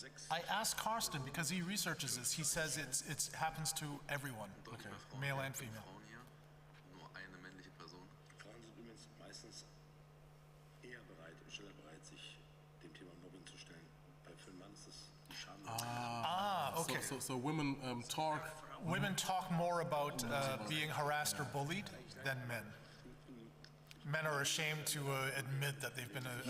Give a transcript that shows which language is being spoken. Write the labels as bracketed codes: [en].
[en] I asked Carsten because he researches this. He says it happens to everyone, male and female. [de] Frauen hier, nur eine männliche Person. Frauen sind übrigens meistens eher schneller bereit, sich dem Thema Mobbing zu stellen. Für einen Mann ist es Scham. [en] Okay. So women talk. Women talk more about being harassed or bullied than men. men are ashamed to admit that they've been a